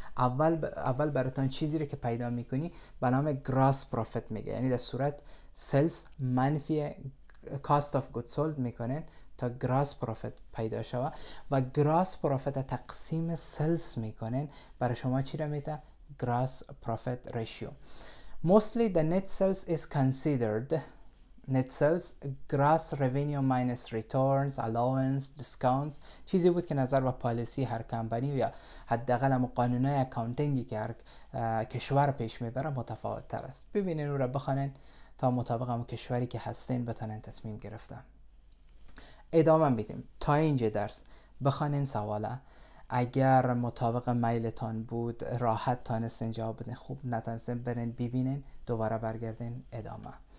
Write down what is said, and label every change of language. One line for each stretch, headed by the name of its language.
Persian: اول براتون چیزی رو که پیدا میکنی به نام گراس پروفیت میگه، یعنی در صورت سلز منفی کاست آف گود سولد میکنین تا گراس پروفیت پیدا شود و گراس پروفیت تقسیم سلز میکنین، برای شما چی را میده؟ گراس پروفیت ریشیو.
English: Mostly the net sales is considered net sales gross revenue minus returns, allowance, discounts.
Persian: چیزی بود که نظر به پالیسی هر کمپانی یا حداقل هم قانونهای اکاونتینگی که هر کشور پیش میبره متفاوت تر است. ببینین او را بخوانین تا مطابق هم کشوری که هستین بتونین تصمیم گرفتن. ادامه میدیم. تا اینجا درس بخوانین سواله، اگر مطابق میلتان بود راحت تانستین جواب بدین، خوب نتانستین برین ببینین دوباره برگردین ادامه.